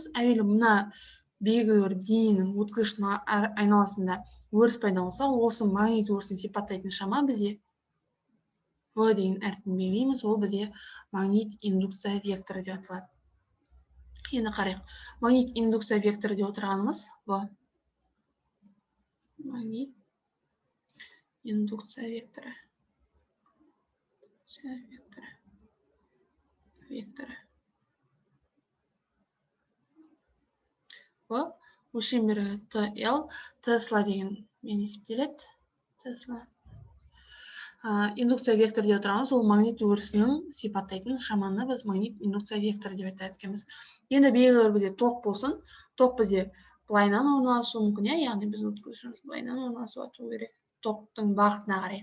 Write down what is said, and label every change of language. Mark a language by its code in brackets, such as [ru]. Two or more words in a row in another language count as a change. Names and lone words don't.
[kk] Әуелі мына белгілі бір дененің өткізгіштің айналасында өріс пайда болса, осы магнит өрісін сипаттайтын шама бізде В деген әріпін белгілейміз, ол бізде магнит индукция векторы деп аталады. Енді қарайық. Магнит индукция векторы деп отырғанымыз В. Магнит индукция векторы. В. Өлшем бірлігі ТЛ, Тесла деген мен есептеледі. Тесла. Индукция векторы деп отырғанымыз, ол магнит өрісінің сипаттайтын шаманы біз магнит индукция векторы деп айтамыз. Енді белгілі бір бізде тоқ болсын, тоқ бізде былайынан орналасуы мүмкін, яғни біз өткізгішіміз былайынан орналасуы керек, тоқтың бағытына қарай.